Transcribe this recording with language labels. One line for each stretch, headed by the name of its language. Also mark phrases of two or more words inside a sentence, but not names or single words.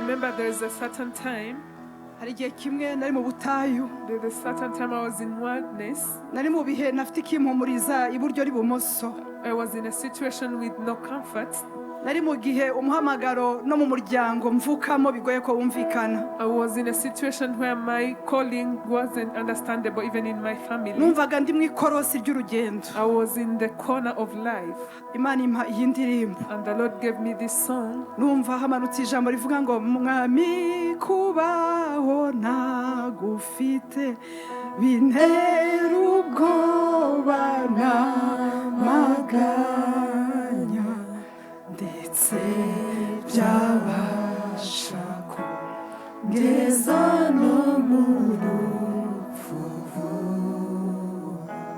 English: remember there's a certain time,
Kinyarwanda: hari igihe kimwe nari mu butayu,
English: there's a certain time I was in wilderness.
Kinyarwanda: nari mu bihe nafite ikimpumuriza iburyo n'ibumoso.
English: I was in a situation with no comfort.
Kinyarwanda: Nari mu gihe umuhamagaro no mu muryango mvukamo bigoye ko wumvikana.
English: I was in a situation where my calling wasn't understandable even in my family.
Kinyarwanda: Numvaga ndi mu ikorosi ry'urugendo.
English: I was in the corner of life.
Kinyarwanda: Imana impa iyi ndirimbo.
English: And the Lord gave me this song.
Kinyarwanda: Numva hamanutse ijambo rivuga ngo mwami kubaho ntagufite bintera ubwoba n'amaganya ndetse byabasha kungeza no mu rupfu vuba.